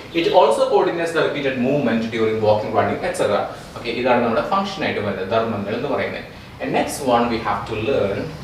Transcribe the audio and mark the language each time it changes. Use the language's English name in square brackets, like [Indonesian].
[English] It also coordinates the repeated movement during walking, running, etc. [Malayalam] Okay, ഇതാണ് നമ്മുടെ function ആയിട്ട് വരുന്നത്, ധർമ്മങ്ങൾ എന്ന് പറയുന്നത്. [English] And next one we have to learn.